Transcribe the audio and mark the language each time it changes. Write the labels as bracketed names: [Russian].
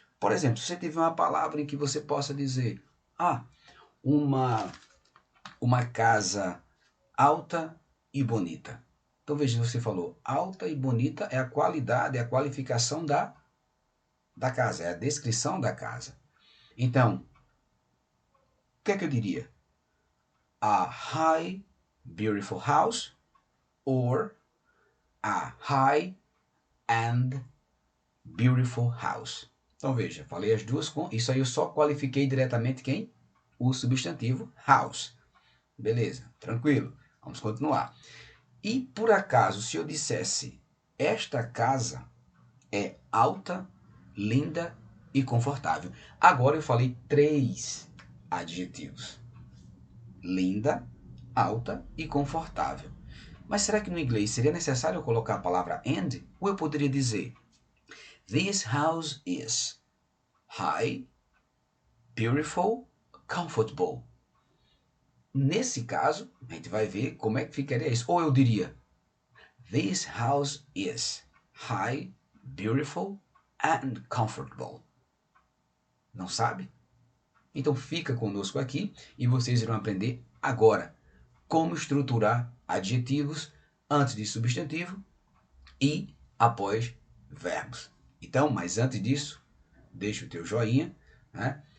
[Portuguese] Por exemplo, se você tiver uma palavra em que você possa dizer, uma casa alta e bonita. Então veja, você falou alta e bonita é a qualidade, é a qualificação da casa, é a descrição da casa. Então, o que é que eu diria? [English] A high, beautiful house or a high and beautiful house. [Portuguese] Então veja, falei as duas com isso aí eu só qualifiquei diretamente quem? O substantivo house. Beleza, tranquilo. Vamos continuar. E por acaso, se eu dissesse esta casa é alta, linda e confortável. Agora eu falei 3 adjetivos. Linda, alta e confortável. Mas será que no inglês seria necessário eu colocar a palavra and? Ou eu poderia dizer [English] This house is high, beautiful, comfortable. [Portuguese] Nesse caso, a gente vai ver como é que ficaria isso. Ou eu diria [English] This house is high, beautiful and comfortable. [Portuguese] Não sabe? Então fica conosco aqui e vocês irão aprender agora como estruturar adjetivos antes de substantivo e após verbos. Então, mas antes disso, deixa o teu joinha, né?